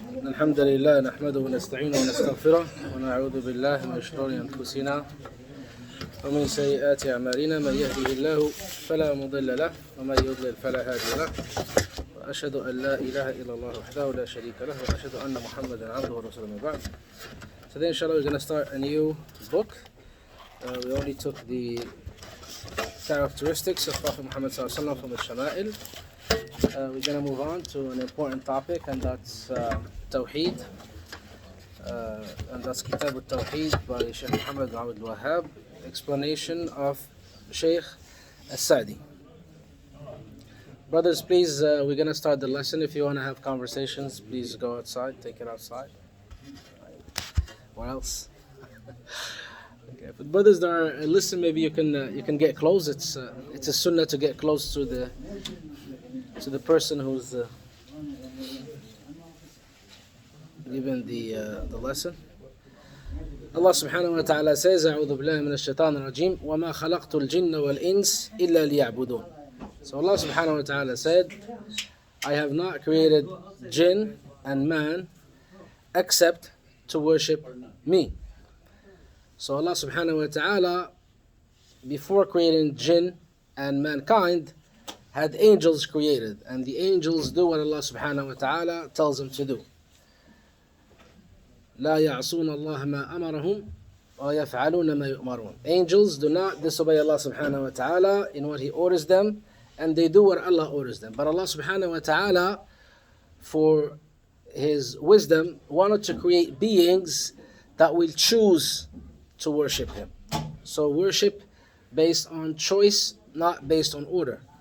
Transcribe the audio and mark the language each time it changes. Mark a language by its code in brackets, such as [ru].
[ar] الحمد لله نحمده ونستعينه ونستغفره ونعوذ بالله من شرور أنفسنا ومن سيئات أعمالنا من يهده الله فلا مضل له ومن يضلل فلا هادي له وأشهد أن لا إله إلا الله وحده لا شريك له وأشهد أن محمدا عبده ورسوله من بعد. [en] Today inshallah we're going to start a new book. We only took the characteristics of Prophet Muhammad ﷺ from the Shama'il. We're going to move on to an important topic, and that's Tawheed. And that's Kitab Tawheed by Sheikh Muhammad bin Abdul Wahhab. Explanation of Sheikh Saadi. Brothers, please, we're going to start the lesson. If you want to have conversations, please go outside, take it outside. What else? Okay, but brothers that are listen, maybe you can get close. It's a sunnah to get close to the person who's giving the lesson. [ar] Allah subhanahu wa ta'ala says, أعوذ بالله من الشيطان الرجيم وما خلقت الجن والإنس إلا ليعبدون. [en] So Allah subhanahu wa ta'ala said, I have not created jinn and man except to worship me. So Allah subhanahu wa ta'ala, before creating jinn and mankind, had angels created, and the angels do what Allah subhanahu wa ta'ala tells them to do. [ar] لا يعصون الله ما أمرهم ويفعلون ما يؤمرون. [en] Angels do not disobey Allah subhanahu wa ta'ala in what He orders them, and they do what Allah orders them. But Allah subhanahu wa ta'ala, for His wisdom, wanted to create beings that will choose to worship Him. So worship based on choice, not based on order.